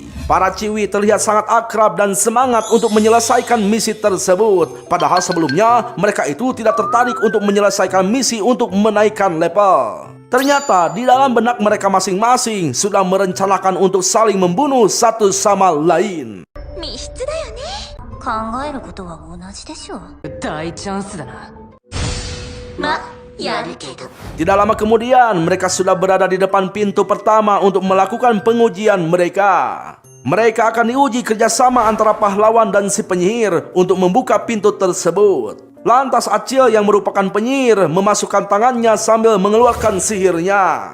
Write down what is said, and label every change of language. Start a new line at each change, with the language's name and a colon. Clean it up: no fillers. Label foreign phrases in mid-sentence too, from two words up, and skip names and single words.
Indonesian: Para ciwi terlihat sangat akrab dan semangat untuk menyelesaikan misi tersebut. Padahal sebelumnya mereka itu tidak tertarik untuk menyelesaikan misi untuk menaikkan level. Ternyata di dalam benak mereka masing-masing sudah merencanakan untuk saling membunuh satu sama lain.
Japanese: 密室だよね。考えることは同じでしょう。大チャンスだな。ま、やるけど。
Indonesian: Tidak lama kemudian mereka sudah berada di depan pintu pertama untuk melakukan pengujian mereka. Mereka akan diuji kerjasama antara pahlawan dan si penyihir untuk membuka pintu tersebut. Lantas Achiel yang merupakan penyihir memasukkan tangannya sambil mengeluarkan sihirnya.